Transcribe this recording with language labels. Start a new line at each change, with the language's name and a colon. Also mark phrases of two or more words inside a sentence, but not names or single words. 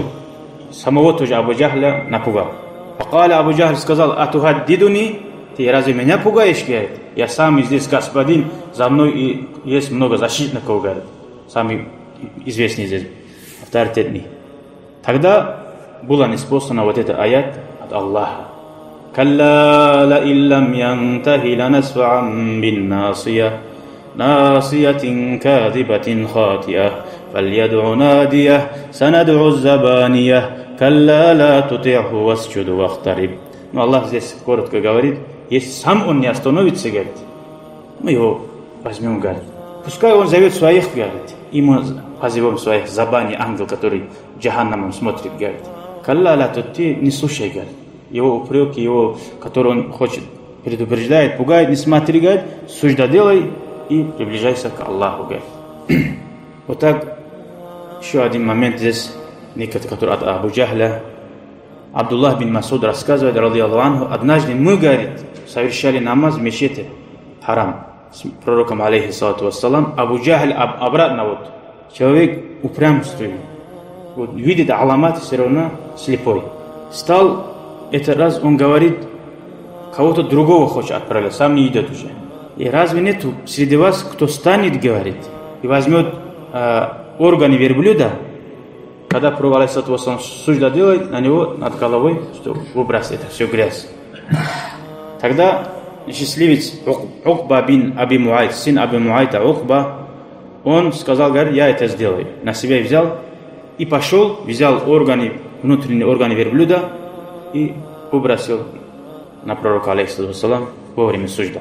Russian: Самого тоже Абу Джахля напугал. Абу Джахль сказал: атухаддидуни, ты разве меня пугаешь, говорит? Я сам здесь господин, за мной и есть много защитников, говорит. Самый известный здесь, авторитетный. Тогда была неспослана вот эта аят от Аллаха.
Arabic: كلا لئن لم ينته لنسفعا بالناصية ناصية كاذبة خاطئة, فليدع ناديه سندع الزبانية كلا لا تطعه واسجد واقترب.
Russian: Но Аллах здесь коротко говорит, если сам он не остановится, говорит, мы его возьмем, говорит. Пускай он зовет своих, говорит, и мы позовем своих забани, ангел, который джаханнамом смотрит, говорит.
Arabic: كلا لا تطع,
Russian: не слушай, говорит. Его упреки, его, который он хочет, предупреждает, пугает, не смотри, говорит, сужда делай и приближайся к Аллаху, говорит. Вот так, еще один момент здесь, который от Абу Джахля. Абдуллах бин Масуд рассказывает,
Arabic: رضي الله عنه,
Russian: однажды мы, говорит, совершали намаз в мечети Харам с пророком,
Arabic: عليه الصلاة والسلام.
Russian: Абу Джахль обратно, вот, человек упрямствует, вот, видит аламат, все равно слепой. Стал, этот раз он говорит, кого-то другого хочет отправить, сам не идет уже. И разве нету среди вас, кто станет, говорит, и возьмет органы верблюда, когда пророк
Arabic: عليه الصلاة والسلام
Russian: сужда делает, на него над головой, что выбрасывает это все грязь. Тогда счастливец Укба бин Аби Муайт, сын Аби Муайта Укба, он сказал, говорит, я это сделаю. На себя взял и пошел, взял органы, внутренние органы верблюда и выбросил на пророка
Arabic: عليه الصلاة والسلام
Russian: во время сужда.